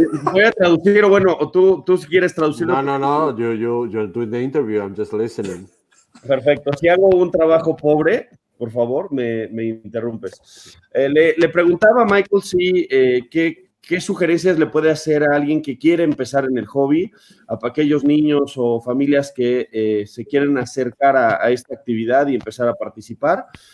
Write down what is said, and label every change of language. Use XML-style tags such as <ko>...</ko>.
<es>Voy a traducir, o bueno, o tú si quieres traducir.</es> <en>No, you're doing the interview, I'm just listening.</en> <es>Perfecto, si hago un trabajo pobre, por favor, me interrumpes. Le preguntaba a Michael si qué sugerencias le puede hacer a alguien que quiere empezar en el hobby, a aquellos niños o familias que se quieren acercar a esta actividad y empezar a participar.</es>